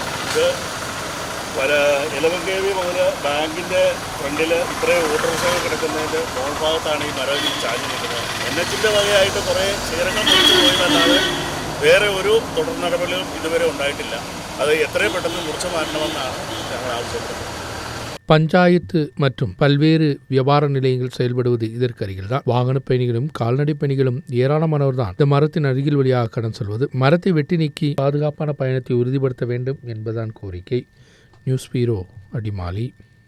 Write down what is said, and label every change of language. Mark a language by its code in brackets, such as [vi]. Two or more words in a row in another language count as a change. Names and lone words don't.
[ml] ഇത് ഇലവങ്കേവി മുതൽ ബാങ്കിൻ്റെ ഫ്രണ്ടിൽ ഇത്രയും ഓട്ടോറിക്ഷകൾ കിടക്കുന്നതിൻ്റെ ഭാഗത്താണ് ഈ മരം ചാഞ്ഞു നിൽക്കുന്നത്. NH-ൻ്റെ വകയായിട്ട് കുറേ ശീലങ്ങൾ മുറിച്ചു പോയതല്ലാതെ വേറെ ഒരു തുടർ നടപടികളും ഇതുവരെ ഉണ്ടായിട്ടില്ല. അത് എത്രയും പെട്ടെന്ന് മുറിച്ചു மாற்றണമെന്നാണ് ഞങ്ങൾ ആവശ്യപ്പെടുന്നത്. [ta] பஞ்சாயத்து மற்றும் பல்வேறு வியாபார நிலையங்கள் செயல்படுவது இதற்கு அருகில் தான். வாகன பயணிகளும் கால்நடை பயணிகளும் ஏராளமானவர் தான் இந்த மரத்தின் அருகில் வழியாக கடன் செல்வது. மரத்தை வெட்டி நீக்கி பாதுகாப்பான பயணத்தை உறுதிப்படுத்த வேண்டும் என்பதுதான் கோரிக்கை. [en] news bureau, [ta] அடிமாலி.